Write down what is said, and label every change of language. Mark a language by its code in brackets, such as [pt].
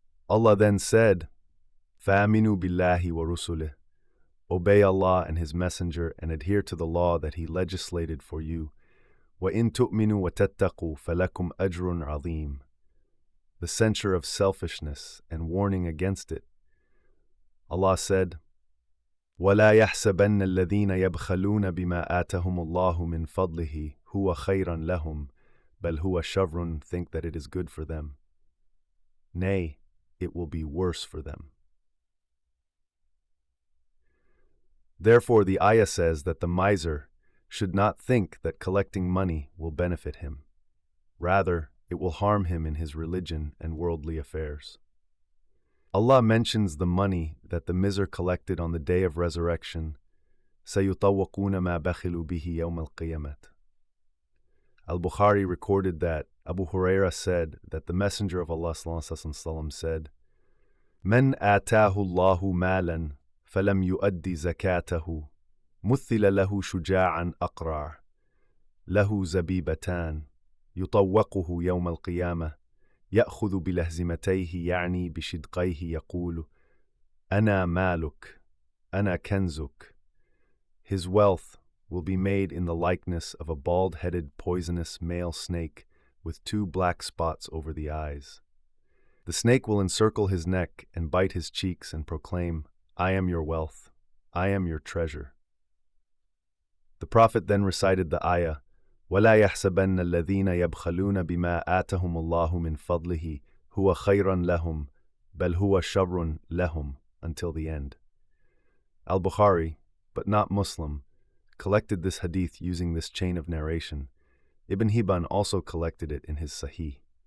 [en] Allah then said, [ar] فَآمِنُوا بِاللَّهِ وَرُسُلِهِ, [en] obey Allah and His Messenger and adhere to the law that He legislated for you. [ar] وَإِن تُؤْمِنُوا وَتَتَّقُوا فَلَكُمْ أَجْرٌ عَظِيمٌ, [en] the censure of selfishness and warning against it. [ar] Allah said, وَلَا يَحْسَبَنَّ الَّذِينَ يَبْخَلُونَ بِمَا آتَهُمُ اللَّهُ مِنْ فَضْلِهِ هُوَ خَيْرًا لَهُمْ بَلْ هُوَ شَرٌ, [en] think that it is good for them. Nay, it will be worse for them. Therefore, the ayah says that the miser should not think that collecting money will benefit him. Rather, it will harm him in his religion and worldly affairs. Allah mentions the money that the miser collected on the day of resurrection, [ar] سَيُطَوَّقُونَ مَا بَخِلُوا بِهِ يَوْمَ الْقِيَامَةِ. [en] Al-Bukhari recorded that Abu Huraira said that the Messenger of Allah ﷺ said, [ar] مَنْ آتَاهُ اللَّهُ مَالًا فلم يؤد زكاته مثل له شجاعا أقرع له زبيبتان يطوقه يوم القيامة يأخذ بلهزمتيه يعني بشدقيه يقول أنا مالك أنا كنزك. [en] His wealth will be made in the likeness of a bald-headed poisonous male snake with 2 black spots over the eyes. The snake will encircle his neck and bite his cheeks and proclaim, I am your wealth, I am your treasure. The Prophet then recited the ayah, [ar] وَلَا يَحْسَبَنَّ الَّذِينَ يَبْخَلُونَ بِمَا آتَهُمُ اللَّهُ مِنْ فَضْلِهِ هُوَ خَيْرًا لَهُمْ بَلْ هُوَ شَرٌّ لَهُمْ, [en] until the end. Al-Bukhari, but not Muslim, collected this hadith using this chain of narration. Ibn Hibban also collected it in his Sahih.